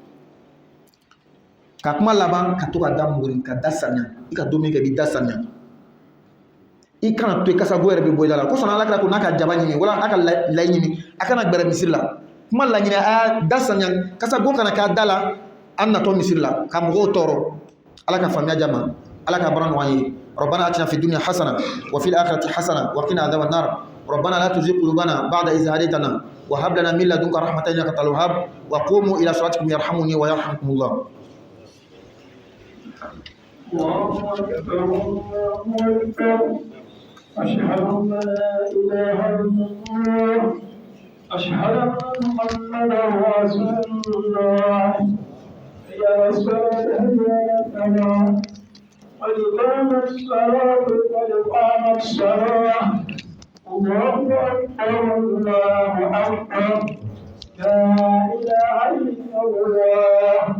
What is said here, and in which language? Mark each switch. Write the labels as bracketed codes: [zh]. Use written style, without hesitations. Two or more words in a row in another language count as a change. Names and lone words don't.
[bm] ka kuma laban ka to ka da muguri ka da saniya i ka dumuni kɛ i b'i da saniya i kana to yen kasa go yɛrɛ bɛ bɔ i da la ko sɔnna Alakira ko n'a ka jaba ɲimi wala a ka layi ɲimi a kana gbɛrɛ misiri la kuma laɲini a y'a da saniya kasa go kana k'a da la an natɔ misiri la ka mɔgɔw tɔɔrɔ Ala ka faamuya di a ma Ala ka baara nɔgɔya an ye [ar] ربنا آتنا في الدنيا حسنة وفي الآخرة حسنة وقنا عذاب النار ربنا لا تزغ قلوبنا بعد إذ هديتنا وهب لنا من لدنك رحمة إنك أنت الوهاب وقوموا إلى صلاتكم يرحمني ويرحمكم الله. أشهد أن لا إله إلا الله أشهد أن محمدا رسول الله يا رسول الله قد قامت الصلاة قد قامت الصلاة الله أكبر الله أكبر لا إله إلا الله.